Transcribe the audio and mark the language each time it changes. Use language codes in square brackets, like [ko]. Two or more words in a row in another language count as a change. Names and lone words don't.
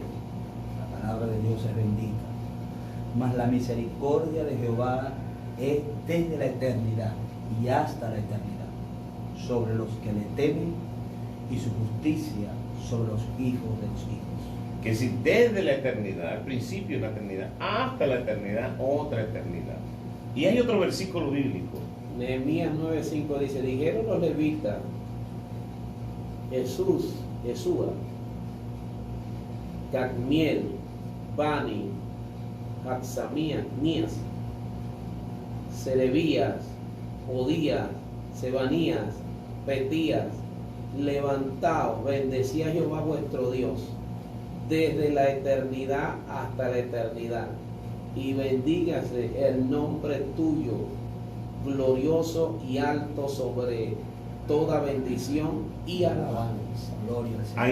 [es] La palabra de Dios es bendita. Mas la misericordia de Jehová es desde la eternidad y hasta la eternidad sobre los que le temen, y su justicia sobre los hijos de los hijos. que si desde la eternidad, al principio de la eternidad, hasta la eternidad, otra eternidad. Y hay otro versículo bíblico. Nehemías 9:5 dice, dijeron los levitas, Jesúa, Cadmiel, Bani, Haxamías, Nías, Serebías, Odías, Sebanías, Petías, levantaos, bendecid a Jehová vuestro Dios, desde la eternidad hasta la eternidad, y bendígase el nombre tuyo, glorioso y alto sobre toda bendición y alabanza. Gloria al Señor.